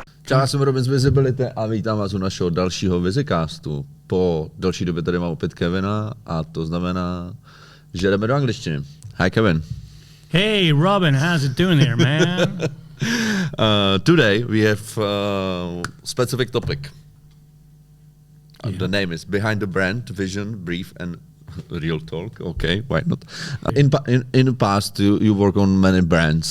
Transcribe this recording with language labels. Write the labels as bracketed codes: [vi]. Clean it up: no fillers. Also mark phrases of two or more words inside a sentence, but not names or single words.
[cs] Čau, já jsem Robin z Visibility a vítám vás u našeho dalšího Vizicastu. Po delší době tady mám opět Kevina a to znamená, že jdeme do angličtiny. [en] Hi Kevin. Hey Robin, how's it doing there, man? Today we have a specific topic. Yeah. The name is Behind the Brand, Vision, Brief and Real Talk. Okay, why not? In the past, you work on many brands.